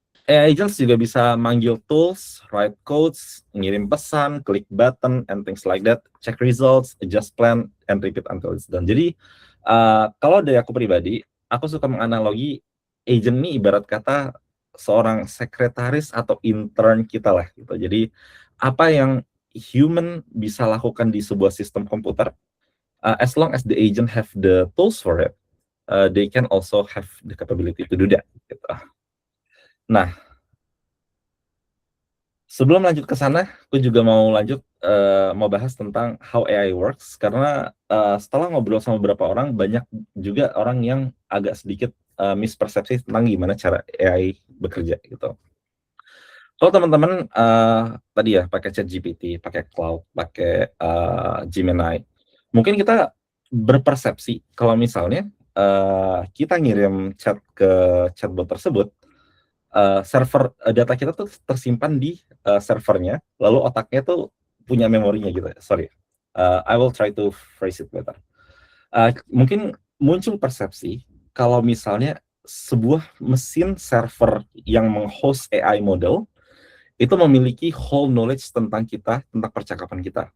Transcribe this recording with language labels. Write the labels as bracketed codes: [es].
[en] AI agents [id] juga bisa manggil [en] tools, write codes, [id] ngirim pesan, [en] klik button, and things like that, check results, adjust plan, and repeat until it's done. [id] Jadi, kalau dari aku pribadi, aku suka menganalogi agent ini ibarat kata seorang sekretaris atau intern kita lah. Gitu. Jadi, apa yang human bisa lakukan di sebuah sistem komputer, [en] as long as the agent have the tools for it, they can also have the capability to do that. [id] Gitu. Nah, sebelum lanjut ke sana, aku juga mau lanjut mau bahas tentang [en] how AI works [id] karena setelah ngobrol sama beberapa orang, banyak juga orang yang agak sedikit mispersepsi tentang gimana cara AI bekerja gitu. Kalau teman-teman tadi ya pakai ChatGPT, pakai Cloud, pakai Gemini, mungkin kita berpersepsi kalau misalnya kita ngirim chat ke chatbot tersebut, server data kita tuh tersimpan di servernya, lalu otaknya tuh punya memorinya gitu. [en] Sorry, I will try to phrase it better. [id] Mungkin muncul persepsi kalau misalnya sebuah mesin server yang menghost AI model itu memiliki [en] whole knowledge [id] tentang kita, tentang percakapan kita.